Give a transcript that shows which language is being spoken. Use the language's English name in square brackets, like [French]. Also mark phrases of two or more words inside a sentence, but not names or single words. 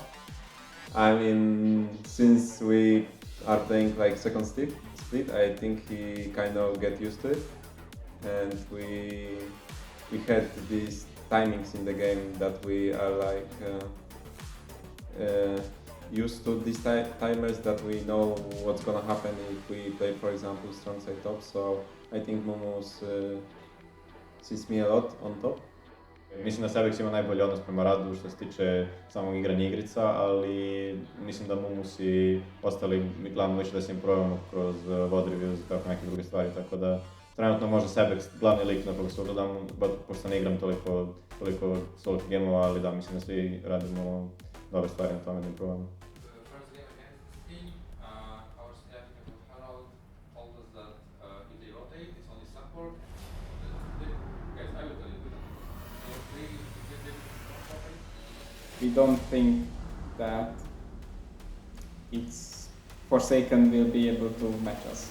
[English] I mean, since we are playing second split, I think he kind of get used to it, and we had these timings in the game that we are used to these timers, that we know what's gonna happen if we play, for example, strong side top. So I think MUMUS sees me a lot on top. [Serbian] Mislim da Sebekx ima najbolji odnos prema radu što se tiče samog igranja igrica, ali mislim da MUMUS i ostali mi glavno više da se im probamo kroz [English] VOD reviews [Serbian] i tako neke druge stvari, tako da trenutno može Sebekx glavni lik na koga se ugledam, pošto ne igram toliko solo gameova, ali da, mislim da svi radimo dobre stvari na tome da im probamo. [English] We don't think that it's Forsaken will be able to match us.